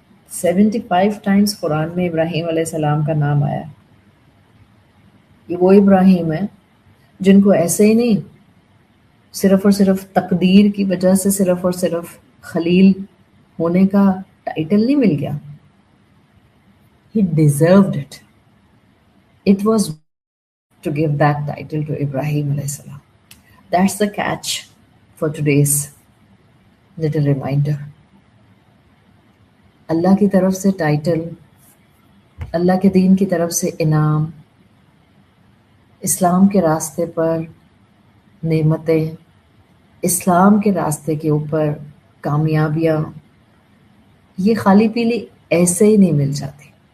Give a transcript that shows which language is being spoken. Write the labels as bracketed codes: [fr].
[hi] 75 times Quran में इब्राहीम अलैहिस्सलाम का नाम आया. ये वो इब्राहीम है जिनको ऐसे ही नहीं, सिर्फ और सिर्फ तकदीर की वजह से सिर्फ और सिर्फ खलील होने का टाइटल नहीं मिल गया. [en] He deserved it. It was to give that title to Ibrahim alayhi salam. That's the catch for today's little reminder. [hi] अल्लाह की तरफ से टाइटल, अल्लाह के दीन की तरफ से इनाम, इस्लाम के रास्ते पर नेमतें, इस्लाम के रास्ते के ऊपर कामयाबियाँ, ये खाली पीली ऐसे ही नहीं मिल जाती.